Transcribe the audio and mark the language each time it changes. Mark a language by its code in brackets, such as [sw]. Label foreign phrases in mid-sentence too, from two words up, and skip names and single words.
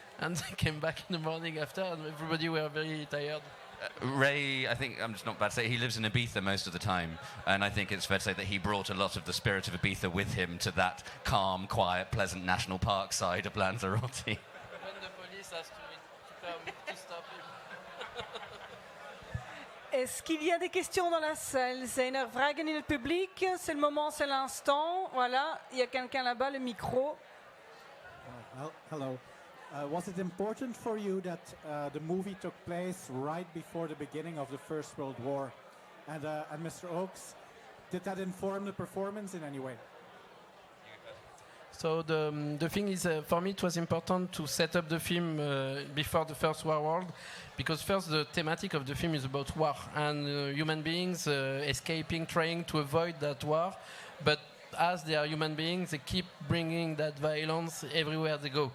[en] And they came back in the morning after, and everybody were very tired. Ray, I think I'm just not bad to say, he lives in Ibiza most of the time, and I think it's fair to say that he brought a lot of the spirit of Ibiza with him to that calm, quiet, pleasant national park side of Lanzarote. When the police has to come to stop him. [fr] Est-ce qu'il y a des questions dans la salle? [nl] Zijn vragen in het publiek? [fr] C'est le moment, c'est l'instant. Voilà, il y a quelqu'un là-bas, le micro. [en] Hello. Was it important for you that the movie took place right before the beginning of the First World War? And Mr. Oakes, did that inform the performance in any way? So the thing is, for me, it was important to set up the film before the First World, because first the thematic of the film is about war and human beings escaping, trying to avoid that war, but as they are human beings, they keep bringing that violence everywhere they go.